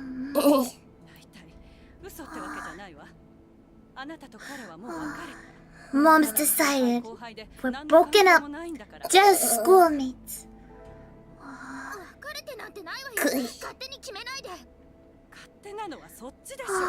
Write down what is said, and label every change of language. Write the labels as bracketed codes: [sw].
[ja] 大体嘘ってわけじゃないわ。あなたと彼はもう別れた。 [en] Mom's decided we're broken up. Just schoolmates. [ja] 別れてなんてないわよ。勝手に決めないで。勝手なのはそっちでしょ。